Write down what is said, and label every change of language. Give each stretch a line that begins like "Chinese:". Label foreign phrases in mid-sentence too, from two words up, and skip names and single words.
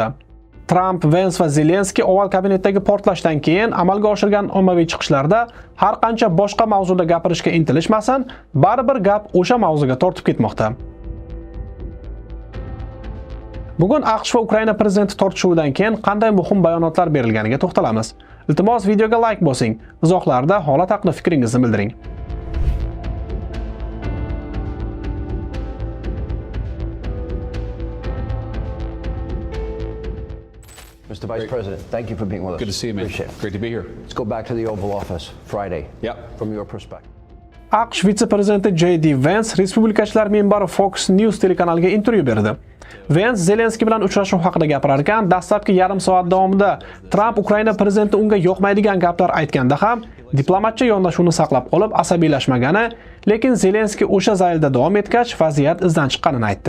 Uzbek: Trump, Vance va Zelenskiy oval kabinetdagi portlashdan keyin amalga oshirgan ommaviy chiqishlarda har qancha boshqa mavzuda gapirishga intilishmasin, baribir gap o'sha mavzuga tortib ketmoqda. Bugun AQSh va Ukraina prezidenti tortishuvidan keyin qanday muhim bayonotlar berilganiga to'xtalamiz. Iltimos videoga like bosing, izohlarda holat haqida fikringizni bildiring.
English: Mr. Vice President, thank you for being with us. Good to see you, man. Appreciate it. Great to be here. Let's go back to the Oval Office Friday. Yep. From your perspective.
Uzbek: AQSh vitse-prezidenti J.D. Vance respublikachilar minbari Fox News telekanaliga intervyu berdi. Vance Zelenskiy bilan uchrashuv haqida gapirar ekan, dastlabki yarim soat davomida Trump Ukraina prezidenti unga yoqmaydigan gaplar aytganda ham diplomatcha yondashuvni saqlab qolib asabiylashmagani, lekin Zelenskiy o'sha zaylda davom etgach vaziyat izdan chiqqanini aytdi.